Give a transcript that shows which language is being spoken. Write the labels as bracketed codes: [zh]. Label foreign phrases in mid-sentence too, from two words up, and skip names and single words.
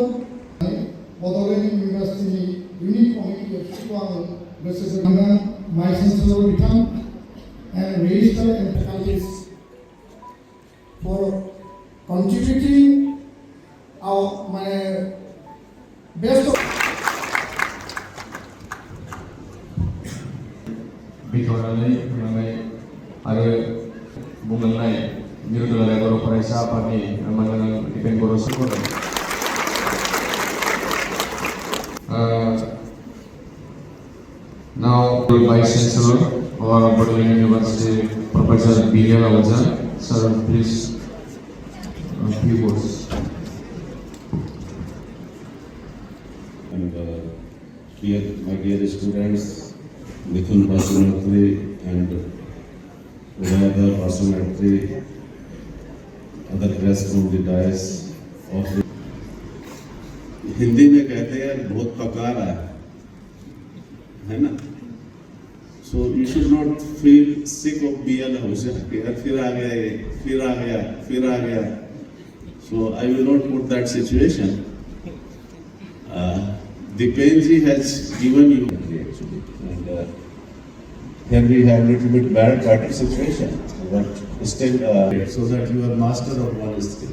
[brx] बड'लेण्ड इउनिभार्सिटिनि इउनिट कमिटि एबसुखौ आं गोसो होनांगोन। [en] My Chancellor बिथां and register and faculties for contributing my best of [brx] बिथोनानै बुंलांनाय आरो बुंलांनाय दुलाराय बर' फरायसा आफादनि मानगोनां दिपेन बर' सुबुंफोर [en] now Vice Chancellor of बड'ल University Professor बर'न sir, please few words. And my dear students, Mithun personality and other personality, other guests from the dais of [hi] हिंदी में कहते हैं बहुत पका रहा है ना, [en] so you should not feel sick of BL [hi] हमेशा फिर आ गया ये, फिर आ गया, [en] so I will not put that situation. Dipenji has given you actually, and here we have little bit better situation, but still so that you are master of one skill.